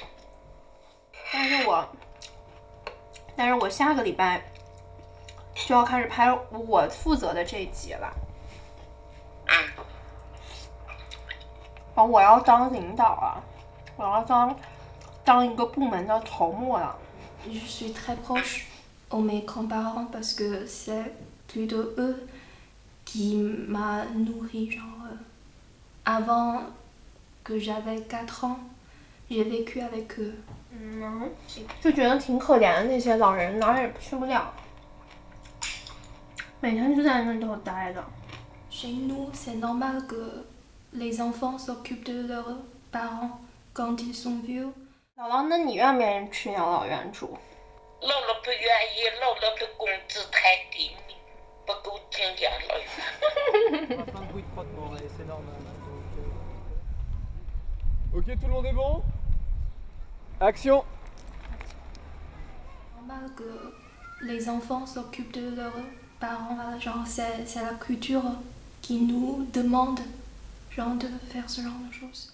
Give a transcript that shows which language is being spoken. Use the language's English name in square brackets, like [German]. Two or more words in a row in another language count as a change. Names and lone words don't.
[Chinese] 但是我下个礼拜就要开始拍我负责的这一集了。然后我要当领导啊，我要当一个部门的头目了。 [French] Je suis très proche aux mes grands-parents parce que c'est plutôt eux qui m'a nourri, genre avant que j'avais 4 ans, j'ai vécu avec eux. [Chinese] 就觉得挺可怜的，那些老人哪儿也去不了，每天就在那头待着。 [French] Chez nous, c'est normal que les enfants s'occupent de leurs parents quand ils sont vieux. [Chinese] 姥姥，那你愿不愿意去养老院住？姥姥不愿意，姥姥的工资太低，不够进养老院。 [French] Ok, tout le monde est bon? Action! Normal que les enfants s'occupent de leurs parents, genre c'est la culture qui nous demande genre de faire ce genre de choses.